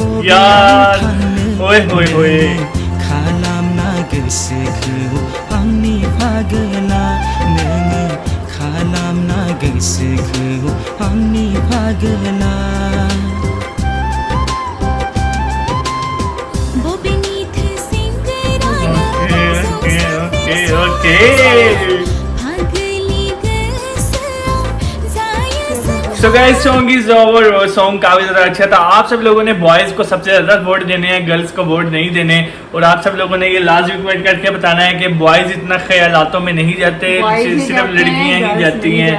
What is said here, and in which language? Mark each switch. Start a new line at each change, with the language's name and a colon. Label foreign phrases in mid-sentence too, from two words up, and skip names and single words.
Bodo: बबेयाव खालामना गोसोखौ आंनि फागोला नोङो खालामना गोसोखौ आंनि फागोला।
English: Okay so guys song is over.
Urdu: وہ سانگ کافی زیادہ اچھا تھا. آپ سب لوگوں نے بوائز کو سب سے زیادہ ووٹ دینے ہیں, گرلس کو ووٹ نہیں دینے, اور آپ سب لوگوں نے یہ لازمی کمنٹ کر کے بتانا ہے کہ بوائز اتنا خیالاتوں میں نہیں جاتے, صرف لڑکیاں ہی جاتی ہیں.